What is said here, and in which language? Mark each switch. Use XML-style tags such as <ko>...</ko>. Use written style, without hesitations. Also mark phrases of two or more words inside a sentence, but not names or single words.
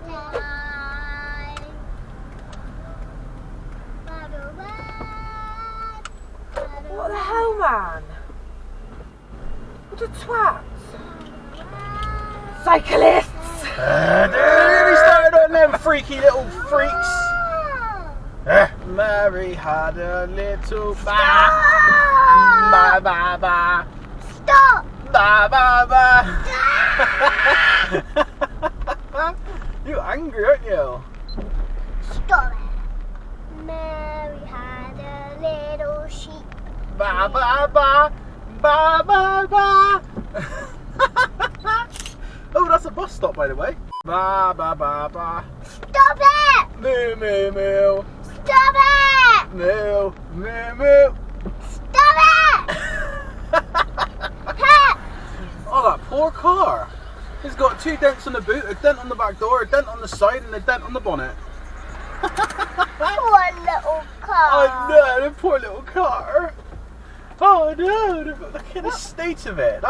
<en>What the hell, man? What a twat. Cyclists! They started on them freaky little freaks. Mary had a little ba ba ba ba. Stop! Ba ba ba. You're angry, aren't you? Stop it. Mary had a little sheep. Ba ba ba ba ba ba. Oh, that's a bus stop, by the way. Ba ba ba ba. Stop it! Moo moo moo. Stop it! Moo moo moo. Stop it! Pet! Oh, that poor car. It's got 2 dents on the boot, a dent on the back door, a dent on the side, and a dent on the bonnet. Poor little car. Oh no, the poor little car. Oh no, look at the state of it.</en>